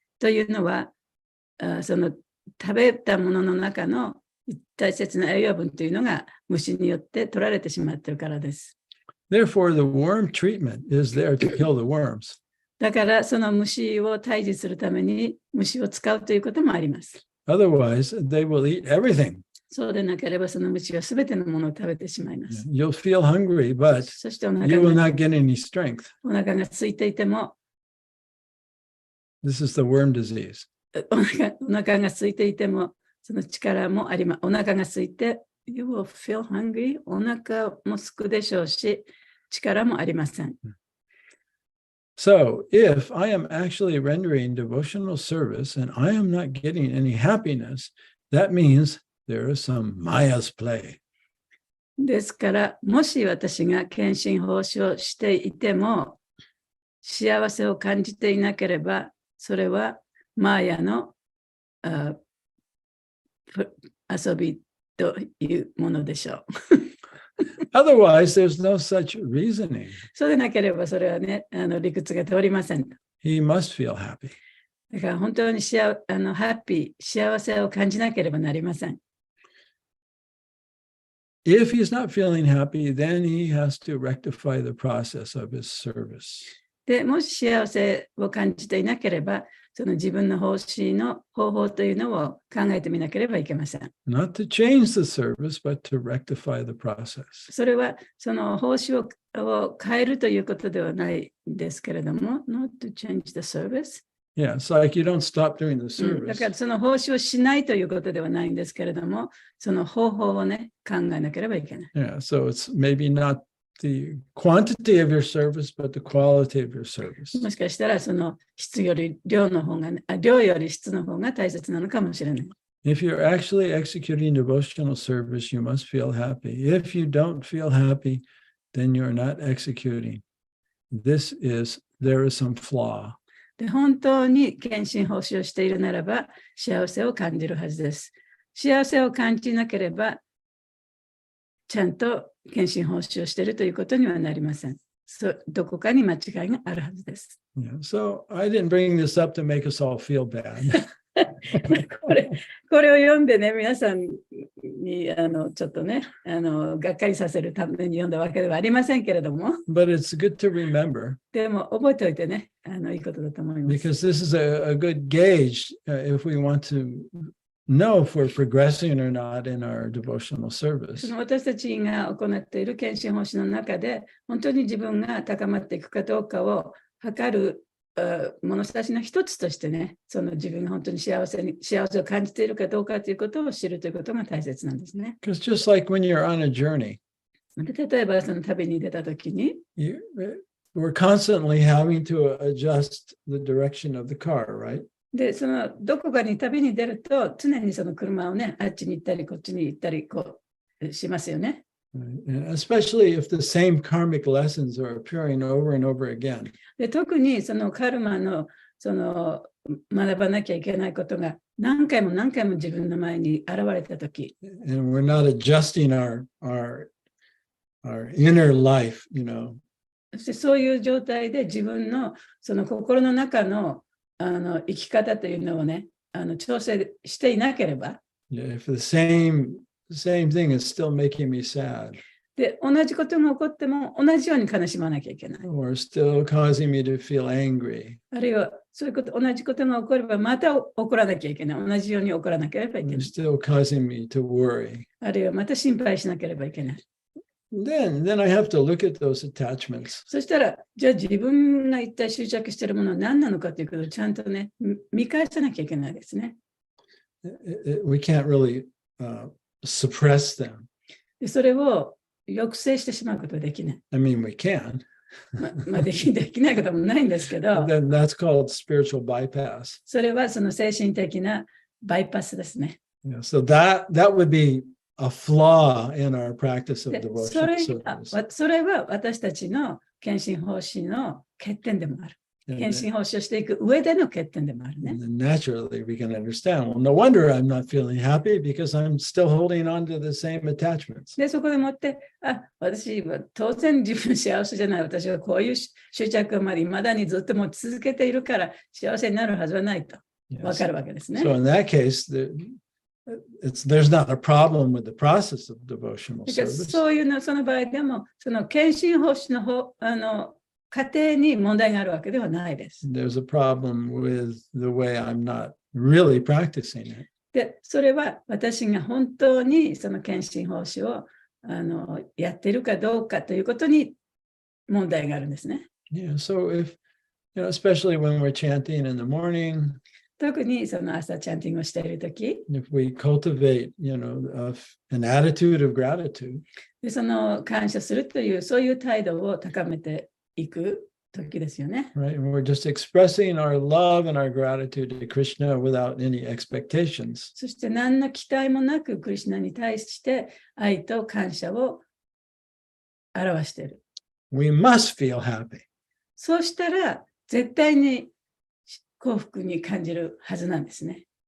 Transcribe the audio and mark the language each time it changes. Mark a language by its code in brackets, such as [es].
[ja] というのは、その食べたものの中の大切な栄養分というのが虫によって取られてしまっているからです。 [en] Therefore, the worm treatment is there to kill the worms. [ja] だからその虫を退治するために虫を使うということもあります。 [en] Otherwise, they will eat everything. [ja] そうでなければその虫はすべてのものを食べてしまいます。 [en] You'll feel hungry, but [ja] そしてお [en] you will not get any strength. [ja] 腹が空いていても、 [en] This is the worm disease. [ja] お腹が空いていても、その力もあります。お腹が空いて、 [en] You will feel hungry. [ja] お腹もすくでしょうし、力もありません。 [en] So, if I am actually rendering devotional service and I am not getting any happiness, that means there is some Maya's play. [ja] ですから、もし私が献身奉仕をしていても、幸せを感じていなければ、それはマーヤの遊びというものでしょう。 [en] Otherwise, there's no such reasoning. [ja] そうでなければそれはね、理屈が通りません。 [en] He must feel happy. [ja] だから本当にハッピー、幸せを感じなければなりません。 [en] If he's not feeling happy, then he has to rectify the process of his service. [ja] で、もし幸せを感じていなければ、その自分の奉仕の方法というのを考えてみなければいけません。 [en] Not to change the service, but to rectify the process. [ja] それはその奉仕を変えるということではないんですけれども、 [en] not to change the service。 Yeah, it's like you don't stop doing the [ja] だ [en] service. [ja] からその奉仕をしないということではないんですけれども、その方法をね、考えなければいけない。 [en] Yeah, so it's maybe not the quantity of your service, but the quality of your service. [ja] もしかしたらその質より量の方が、量より質の方が大切なのかもしれない。 [en] If you're actually executing devotional service, you must feel happy. If you don't feel happy, then you're not executing. There is some flaw. [ja] で、本当に献身奉仕をしているならば、幸せを感じるはずです。幸せを感じなければ、ちゃんと献身奉仕をしているということにはなりません。どこかに間違いがあるはずです。 [en] Yeah, so I didn't bring this up to make us all feel bad. [ja] これを読んでね、皆さんにちょっとねがっかりさせるために読んだわけではありませんけれども、 [en] But it's good to remember. [ja] でも覚えておいてね、いいことだと思います。 [en] Because this is a good gauge if we want to know if we're progressing or not in our devotional service. [ja] その私たちが行っている献身奉仕の中で、本当に自分が高まっていくかどうかを測る物差しの一つとしてね、その自分が本当に幸せを感じているかどうかということを知るということが大切なんですね。 [en] Because just like when you're on a journey, [ja] で例えばその旅に出たときに、 [en] we're constantly having to adjust the direction of the car, right? [ja] で、そのどこかに旅に出ると、常にその車をね、あっちに行ったり、こっちに行ったりしますよね。 [en] And especially if the same karmic lessons are appearing over and over again. [ja] で特にそのカルマのその学ばなきゃいけないことが何回も何回も自分の前に現れたとき、 [en] And we're not adjusting our inner life, [ja] そしてそういう状態で自分のその心の中の生き方というのをね、調整していなければ、 [en] If the same thing is still making me sad, [ja] で同じことが起こっても同じように悲しまなきゃいけない。 [en] or still causing me to feel angry, [ja] あるいはそういうこと、同じことが起こればまた起こらなきゃいけない。同じように起こらなければいけ [en] or [ja] ない。 [en] still causing me to worry. [ja] あるいはまた心配しなければいけない。 [en] Then I have to look at those attachments. [ja] そしたら、じゃあ自分が一体執着しているものは何なのかということをちゃんとね、見返さなきゃいけないですね。 [en] We can't really suppress them. [ja] でそれを抑制してしまうことはできない。 [en] I mean, we can. [ja] できないこともないんですけど、 [en] Then that's called spiritual bypass. [ja] それはその精神的なバイパスですね。 [en] So that would be a flaw in our practice of [ja] で [en] devotional service. [ja] それは私たちの献身奉仕の欠点でもある。 [en] And [ja] 献身奉仕をしていく上での欠点でもあるね。 [en] then naturally we can understand, well, no wonder I'm not feeling happy because I'm still holding on to the same attachments. [ja] で、そこでもって、私は当然自分幸せじゃない。私はこういう執着まで未だにずっと持ち続けているから幸せになるはずはないと [en] Yes. [ja] わかるわけですね。 [en] So in that case, there's not a problem with the process of devotional [ja] だから [en] service. [ja] そういうの、その場合でも、その献身奉仕の過程に問題があるわけではないです。 [en] There's a problem with the way I'm not really practicing it. [ja] で、それは私が本当にその献身奉仕をやっているかどうかということに問題があるんですね。 [en] Yeah. So if, especially when we're chanting in the morning, [ja] 特にその朝チャンティングをしているとき、 [en] if we cultivate, an attitude of gratitude, [ja] でその感謝するというそういう態度を高めていく時ですよね。 [en] right? And we're just expressing our love and our gratitude to Krishna without any expectations. [ja] そして何の期待もなくクリシュナに対して愛と感謝を表している。 [en] We must feel happy. [ja] そうしたら絶対に幸福に感じるはずなんですね。